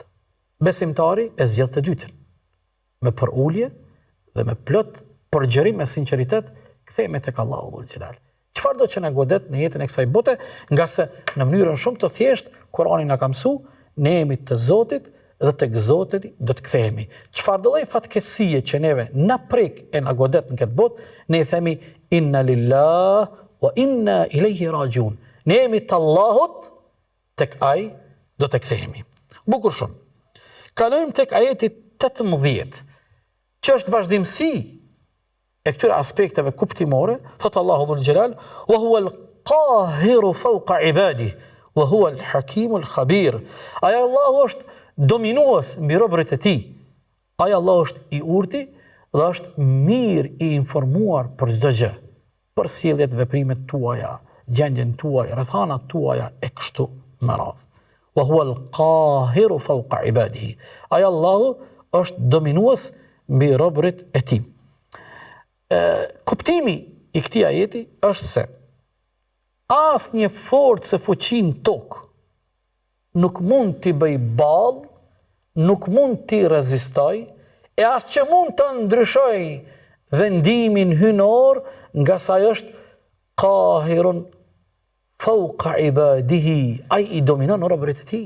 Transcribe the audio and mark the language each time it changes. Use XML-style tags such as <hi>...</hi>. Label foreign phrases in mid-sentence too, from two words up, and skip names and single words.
<sq>Besimtari e zgjedh të dytën. Me përulje dhe me plot përgjërim e sinqeritet kthehemi tek Allahu</sq> <ar>ذو الجلال.</ar> <sq>Çfarë do që na godet në jetën e kësaj bote, nga se në mënyrën shumë të thjeshtë Kurani na ka mësuar, ne jemi të Zotit dhe tek Zoti do të kthehemi. Çfarë do lloj fatkeqësie që neve na prek e na godet në këtë botë, ne i themi</sq> <ar>إنا لله وإنا إليه راجعون.</ar> <sq>Ne jemi të Allahut, tek ai do të kthehemi. Bukur shumë. Kalojmë tek ajeti 18, që është vazhdimsi e këtyre aspekteve kuptimore. Thot Allahu</sq> <ar>ذو الجلال, وهو القاهر فوق عباده وهو الحكيم الخبير.</ar> <sq>Ai Allahu është dominues mbi robërit e tij. Ai Allahu është i urtë dhe është mirë i informuar për çdo gjë, për sjelljet, veprimet tuaja, gjendjen tuaj, rrethanat tuaja e kështu me radhë.</sq> <ar>وهو القاهر فوق عباده.</ar> <sq>Ai Allahu është dominues mbi robërit e tij. Kuptimi i këtij ajeti është se asnjë forcë e fuqi në tokë nuk mund t'i bëj ballë, nuk mund t'i rezistoj e as që mund të ndryshoj vendimin hynor, nga sa është</sq> <ar>قاهر فوق عباده,</ar> <sq>ai i dominon robërit e tij.</sq>